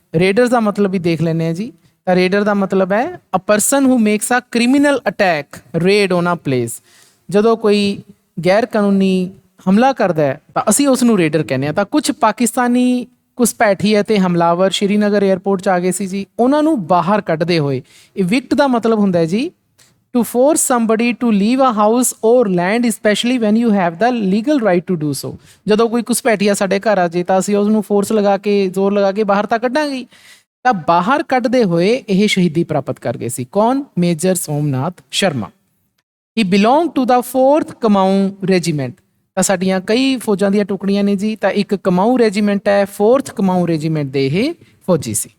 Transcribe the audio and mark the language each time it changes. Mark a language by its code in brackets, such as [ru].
[pa] ਰੇਡਰਸ ਦਾ ਮਤਲਬ ਵੀ ਦੇਖ ਲੈਂਦੇ ਹਾਂ ਜੀ। ਤਾਂ ਰੇਡਰ ਦਾ ਮਤਲਬ ਹੈ [en] A person who makes a criminal attack raid on a place. [pa] ਜਦੋਂ ਕੋਈ ਗੈਰ ਕਾਨੂੰਨੀ ਹਮਲਾ ਕਰਦਾ ਹੈ ਤਾਂ ਅਸੀਂ ਉਸ ਨੂੰ ਰੇਡਰ ਕਹਿੰਦੇ ਹਾਂ। ਤਾਂ ਕੁਝ ਪਾਕਿਸਤਾਨੀ ਘੁਸਪੈਠੀ ਅਤੇ ਹਮਲਾਵਰ ਸ਼੍ਰੀਨਗਰ 에ਅਰਪੋਰਟ 'ਚ ਆ ਗਏ ਸੀ ਜੀ। ਉਹਨਾਂ ਨੂੰ ਬਾਹਰ ਕੱਢਦੇ ਹੋਏ, ਇਵਿਕਟ ਦਾ ਮਤਲਬ ਹੁੰਦਾ ਹੈ ਜੀ [en] to force somebody to leave a house or land, especially when you have the legal right to do so। [pa] ਜਦੋਂ ਕੋਈ ਘੁਸਪੈਠੀਆ ਸਾਡੇ ਘਰ ਆ ਜੇ ਤਾਂ ਅਸੀਂ ਉਸ ਨੂੰ ਫੋਰਸ ਲਗਾ ਕੇ, ਜ਼ੋਰ ਲਗਾ ਕੇ ਬਾਹਰ ਤਾਂ ਕੱਢਾਂਗੇ। ਤਾਂ ਬਾਹਰ ਕੱਢਦੇ ਹੋਏ ਇਹ ਸ਼ਹੀਦੀ ਪ੍ਰਾਪਤ ਕਰ ਗਏ ਸੀ। ਕੌਣ? [en] Major Somnath Sharma. He belong to the 4th Kumaon regiment. [pa] ਤਾਂ ਸਾਡੀਆਂ ਕਈ ਫੌਜਾਂ ਦੀਆਂ ਟੁਕੜੀਆਂ ਨੇ ਜੀ। ਤਾਂ ਇੱਕ ਕਮਾਊਂ ਰੈਜੀਮੈਂਟ ਹੈ, 4th ਕਮਾਊਂ ਰੈਜੀਮੈਂਟ ਦੇ ਇਹ ਫੌਜੀ ਸੀ।